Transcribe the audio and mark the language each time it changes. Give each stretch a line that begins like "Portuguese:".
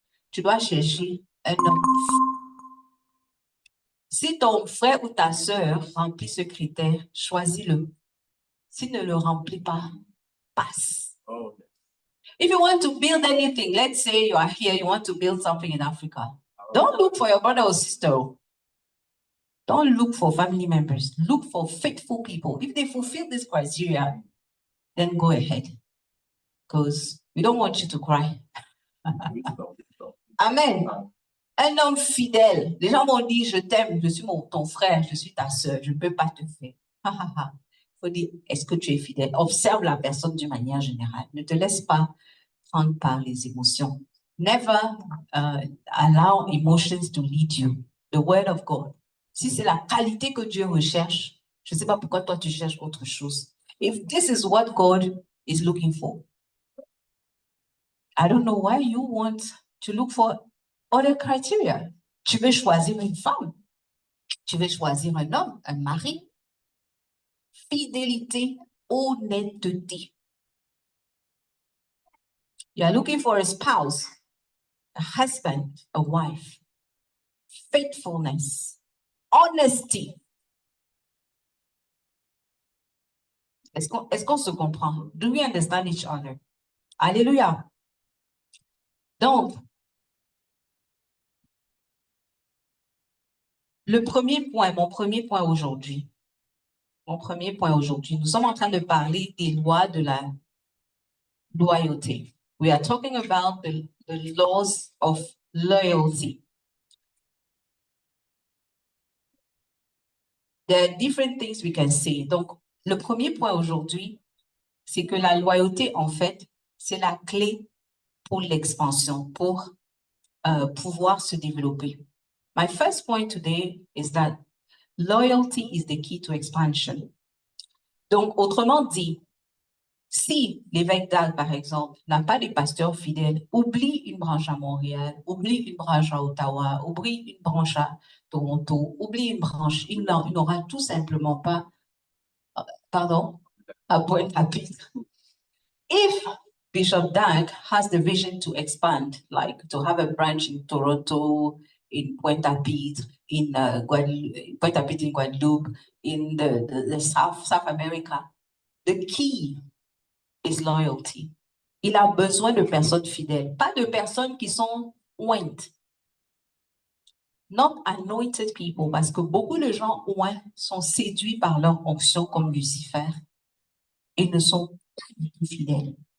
French: Tu dois chercher un homme. Si ton frère ou ta soeur remplit ce critère, choisis-le. S'il ne le remplit pas, passe.
English: If you want to build anything, let's say you are here, you want to build something in Africa. Don't look for your brother or sister. Don't look for family members. Look for faithful people. If they fulfill this criteria, then go ahead. Because we don't want you to cry.
French: Amen. Un homme fidèle. Les gens m'ont dit, je t'aime, je suis ton frère, je suis ta soeur, je ne peux pas te faire. Il faut dire, est-ce que tu es fidèle? Observe la personne d'une manière générale. Ne te laisse pas prendre par les émotions.
English: Never allow emotions to lead you. The word of God.
French: Si c'est la qualité que Dieu recherche, je ne sais pas pourquoi toi tu cherches autre chose.
English: If this is what God is looking for, I don't know why you want to look for other criteria.
French: Tu veux choisir une femme. Tu veux choisir un homme, un mari. Fidélité, honnêteté.
English: You are looking for a spouse, a husband, a wife. Faithfulness, honesty.
French: Est-ce qu'on se comprend?
English: Do we understand each other?
French: Alléluia. Donc, mon premier point aujourd'hui, nous sommes en train de parler des lois de la loyauté.
English: We are talking about the laws of loyalty. there are different things we can say.
French: Donc, le premier point aujourd'hui, c'est que la loyauté, en fait, c'est la clé pour l'expansion, pour pouvoir se développer.
English: My first point today is that loyalty is the key to expansion.
French: Donc, autrement dit, si l'évêque d'Arc, par exemple, n'a pas de pasteur fidèle, oublie une branche à Montréal, oublie une branche à Ottawa, oublie une branche à Toronto, oublie une branche, il n'aura tout simplement pas, pardon, à Pointe-à-Pitre.
English: If Bishop Dag has the vision to expand, like to have a branch in Toronto, in Pointe-à-Pitre, in Pointe-à-Pitre in Guadeloupe, in the South America, the key is loyalty.
French: Il a besoin de personnes fidèles, pas de personnes qui sont ointes.
English: Not anointed people,
French: parce que beaucoup de gens oints sont séduits par leur onction comme Lucifer et ne sont pas du tout fidèles.